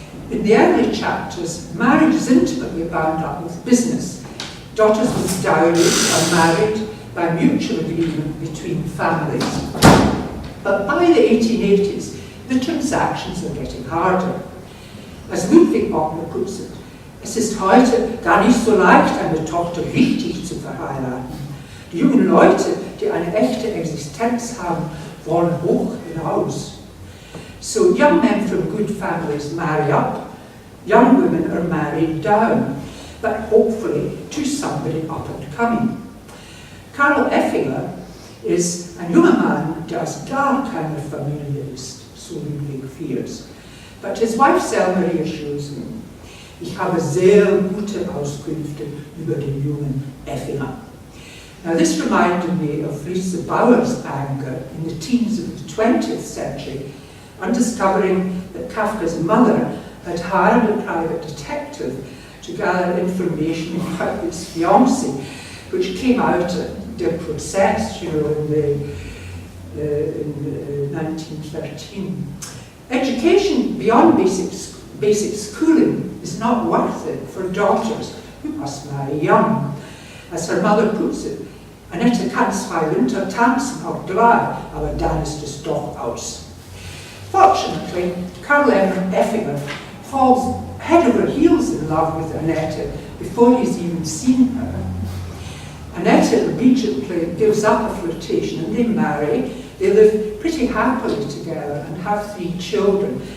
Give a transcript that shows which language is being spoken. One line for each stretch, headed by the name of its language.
English: In the early chapters, marriage is intimately bound up with business. Daughters with dowries are married by mutual agreement between families. But by the 1880s, the transactions are getting harder. As Ludwig Ockner puts it,
German: es ist heute gar nicht so leicht, eine Tochter richtig zu verheiraten. Die jungen Leute, die eine echte Existenz haben, wollen hoch hinaus.
English: So young men from good families marry up, young women are married down, but hopefully to somebody up and coming.
German: Karl Effinger ist ein junger Mann, der aus gar keiner Familie ist,
English: so Ludwig fears. But his wife Selma reassures him.
German: Ich habe sehr gute Auskünfte über den jungen Effinger.
English: Now this reminded me of Lisa Bauer's anger in the teens of the 20th century on discovering that Kafka's mother had hired a private detective to gather information about his fiancée, which came out at their process, you know, in 1913. Education beyond basic schooling is not worth it for daughters who must marry young. As her mother puts it,
German: Annette kann 2 Winter tanzen, auch 3, aber dann ist es doch aus.
English: Fortunately, Karl Effinger falls head over heels in love with Annette before he's even seen her. Annette immediately gives up a flirtation and they marry. They live pretty happily together and have 3 children.